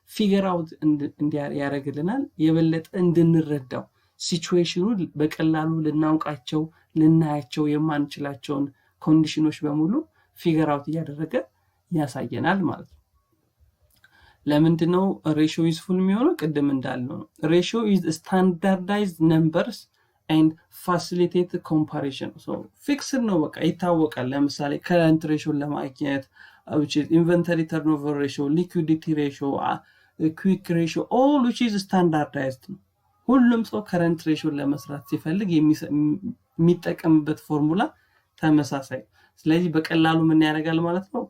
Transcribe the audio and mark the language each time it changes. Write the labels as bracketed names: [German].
[Amharic] ፊገር አውት ያደርግልናል። የበለጠ እንድንረዳው ሲቹዌሽኑ በቀላሉ ልናውቃቸው ልናያቸው የማንችላቸውን ኮንዲሽኖች በሙሉ ፊገር አውት እያደረገ ያሳየናል ማለት ነው። ለምንድነው ሬሽዮ ዩዝፉል የሚሆነው? ቅድም እንዳልነው ነው። [English] ሬሽዮ is standardized numbers and facilitate comparison. [Amharic] So fixed ነው በቃ ይታወቃል። ለምሳሌ current ratio ለማግኘት [English] which is inventory turnover ratio, liquidity ratio, quick ratio, all which is standardized [Amharic] ነው። ሁሉም ሰው current ratio ለመስራት ሲፈልግ የሚጠቀምበት ፎርሙላ ተመሳሳይ። ስለዚህ በቀላሉ ምን ያደርጋል ማለት ነው?